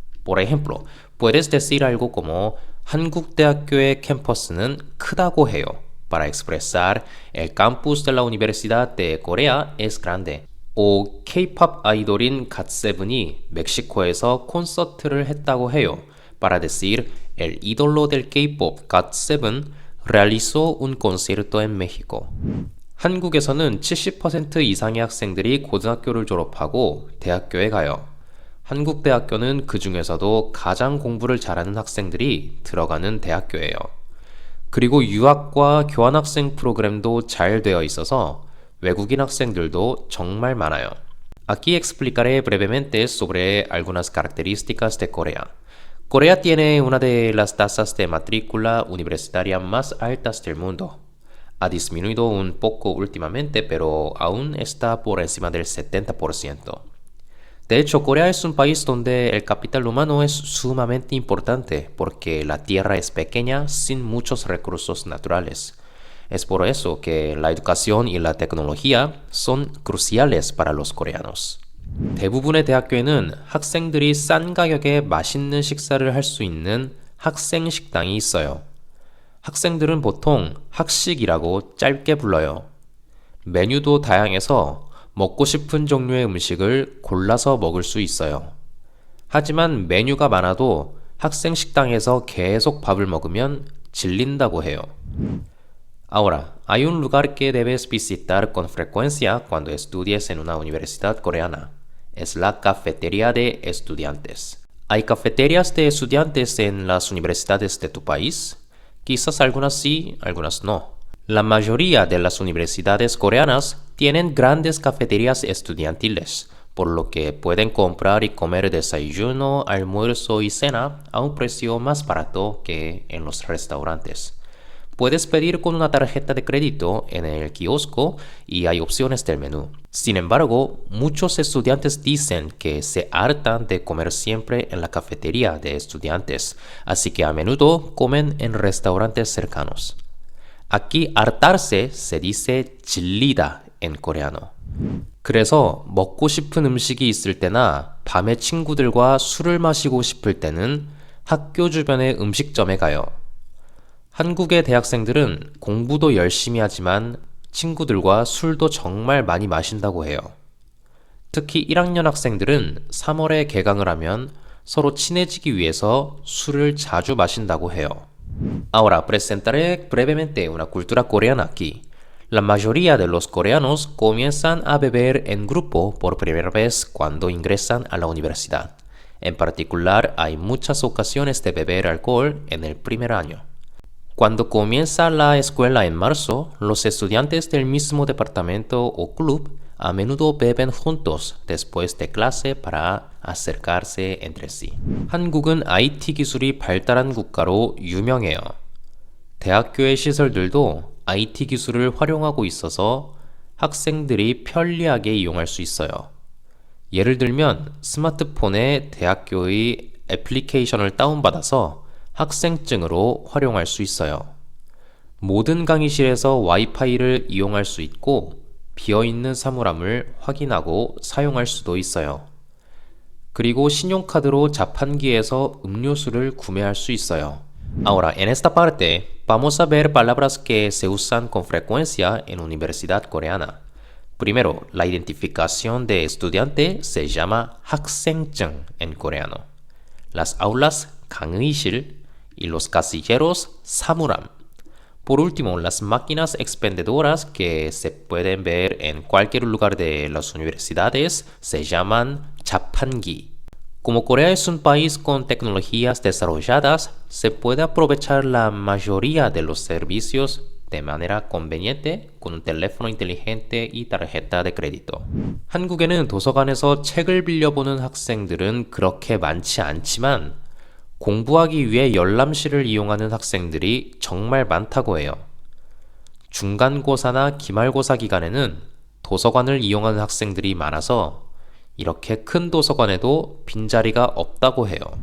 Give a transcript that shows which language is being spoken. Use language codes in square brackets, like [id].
[es] Por ejemplo, puedes decir algo como [ko] 한국대학교의 캠퍼스는 크다고 해요 [es] para expresar el campus de la Universidad de Corea es grande. O [ko] K-pop 아이돌인 갓세븐이 멕시코에서 콘서트를 했다고 해요 [es] para decir el ídolo del K-pop 갓세븐 realizó un concierto en México. [ko] 한국에서는 70% 이상의 학생들이 고등학교를 졸업하고 대학교에 가요. 한국대학교는 그 중에서도 가장 공부를 잘하는 학생들이 들어가는 대학교예요. 그리고 유학과 교환학생 프로그램도 잘 되어 있어서 외국인 학생들도 정말 많아요. [es] Aquí explicaré brevemente sobre algunas características de Corea. Corea tiene una de las tasas de matrícula universitaria más altas del mundo. Ha disminuido un poco últimamente, pero aún está por encima del 70%. De hecho, Corea es un país donde el capital humano es sumamente importante porque la tierra es pequeña sin muchos recursos naturales. Es por eso que la educación y la tecnología son cruciales para los coreanos. [ko] 대부분의 대학교에는 학생들이 싼 가격에 맛있는 식사를 할 수 있는 학생 식당이 있어요. 학생들은 보통 학식이라고 짧게 불러요. 메뉴도 다양해서 먹고 싶은 종류의 음식을 골라서 먹을 수 있어요. 하지만 메뉴가 많아도 학생 식당에서 계속 밥을 먹으면 질린다고 해요. [es] Ahora, hay un lugar que debes visitar con frecuencia cuando estudies en una universidad coreana. Es la cafetería de estudiantes. ¿Hay cafeterías de estudiantes en las universidades de tu país? Quizás algunas sí, algunas no. La mayoría de las universidades coreanas tienen grandes cafeterías estudiantiles, por lo que pueden comprar y comer desayuno, almuerzo y cena a un precio más barato que en los restaurantes. Puedes pedir con una tarjeta de crédito en el kiosco y hay opciones del menú. Sin embargo, muchos estudiantes dicen que se hartan de comer siempre en la cafetería de estudiantes, así que a menudo comen en restaurantes cercanos. Aquí hartarse se dice 질리다 en coreano. [ko] 그래서 먹고 싶은 음식이 있을 때나 밤에 친구들과 술을 마시고 싶을 때는 학교 주변의 음식점에 가요. 한국의 대학생들은 공부도 열심히 하지만 친구들과 술도 정말 많이 마신다고 해요. 특히 1학년 학생들은 3월에 개강을 하면 서로 친해지기 위해서 술을 자주 마신다고 해요. [es] Ahora presentaré brevemente una cultura coreana aquí. La mayoría de los coreanos comienzan a beber en grupo por primera vez cuando ingresan a la universidad. En particular, hay muchas ocasiones de beber alcohol en el primer año. Cuando comienza la escuela en marzo, los estudiantes del mismo departamento o club a menudo beben juntos después de clase para acercarse entre sí. [ko] 한국은 IT 기술이 발달한 국가로 유명해요. 대학교의 시설들도 IT 기술을 활용하고 있어서 학생들이 편리하게 이용할 수 있어요. 예를 들면 스마트폰에 대학교의 애플리케이션을 다운받아서 학생증으로 활용할 수 있어요. 모든 강의실에서 와이파이를 이용할 수 있고 비어있는 사물함을 확인하고 사용할 수도 있어요. 그리고 신용카드로 자판기에서 음료수를 구매할 수 있어요. [es] Ahora, en esta parte, vamos a ver palabras que se usan con frecuencia en universidad coreana. Primero, la identificación de estudiante se llama 학생증 en coreano. Las aulas, 강의실, y los casilleros, 사물함. Por último, las máquinas expendedoras que se pueden ver en cualquier lugar de las universidades se llaman 자판기. Como Corea es un país con tecnologías desarrolladas, se puede aprovechar la mayoría de los servicios de manera conveniente con un teléfono inteligente y tarjeta de crédito. [ko] 한국에는 도서관에서 책을 빌려보는 학생들은 그렇게 많지 않지만 공부하기 위해 열람실을 이용하는 학생들이 정말 많다고 해요. 중간고사나 기말고사 기간에는 도서관을 이용하는 학생들이 많아서 이렇게 큰 도서관에도 빈자리가 없다고 해요.